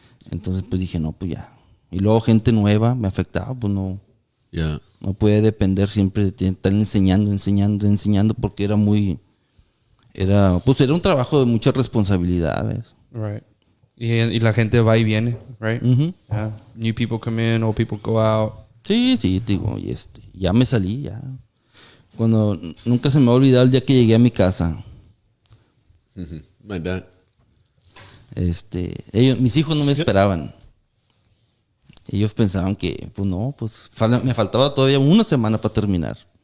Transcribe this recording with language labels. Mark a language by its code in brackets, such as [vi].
[es] Entonces pues dije, no, pues ya. Y luego gente nueva me afectaba, pues no. [en] Yeah. [es] No puede depender siempre de estar enseñando porque era un trabajo de mucha responsabilidad, ¿ves? Right. Y la gente va y viene, right? Yeah. [en] New people come in, old people go out. [es] Sí, digo, y ya me salí, ya. Nunca se me va a olvidar el día que llegué a mi casa. [en] My dad. [es] Mis hijos no me esperaban. Ellos pensaban que, pues no, pues me faltaba todavía una semana para terminar.